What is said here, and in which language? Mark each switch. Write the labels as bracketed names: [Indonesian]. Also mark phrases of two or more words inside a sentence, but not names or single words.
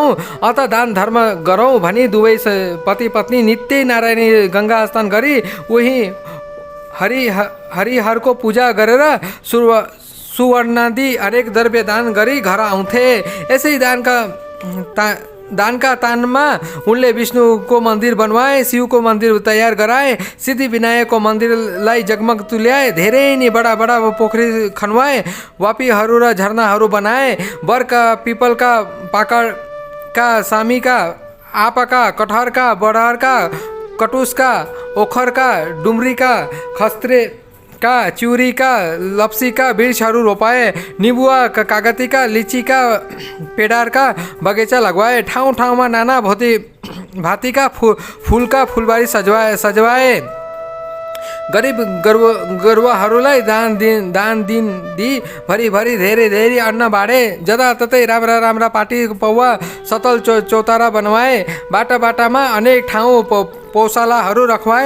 [Nepali] अत दान धर्म गरौँ भनी दुवै पति पत्नी नित्य नारायणी गङ्गा स्नान गरी उही हरिहरको पूजा गरेर सुवर्णादि अनेक द्रव्य दान गरी घर आउँथे। यसै दानका तानमा उनले विष्णुको मन्दिर बनवाए, शिवको मन्दिर तयार गराए, सिद्धिविनायकको मन्दिरलाई जगमग तुल्याए, धेरै नै बडा बडा पोखरी खनवाए, वापीहरू र झरनाहरू बनाए, बरका, पिपलका, पाकडका, सामीका, आपका, कटहरका, बडहरका, कटुसका, ओखरका, डुम्रीका, खस्त्रेका, चिउरीका, लप्सीका वृक्षहरू रोपाए, निबुवा, कागतीका, लिचीका, पेडारका बगैँचा लगवाए, ठाउँ ठाउँमा नाना भाँतीका फुलका फुलबारी सजवाए। गरिब गरुवाहरूलाई दान दिई भरिभरि धेरै धेरै अन्न बाँडे, जताततै राम्रा राम्रा पाटी पौवा सतल चौतारा बनवाए, बाटामा अनेक ठाउँ पौशालाहरू रखवाए।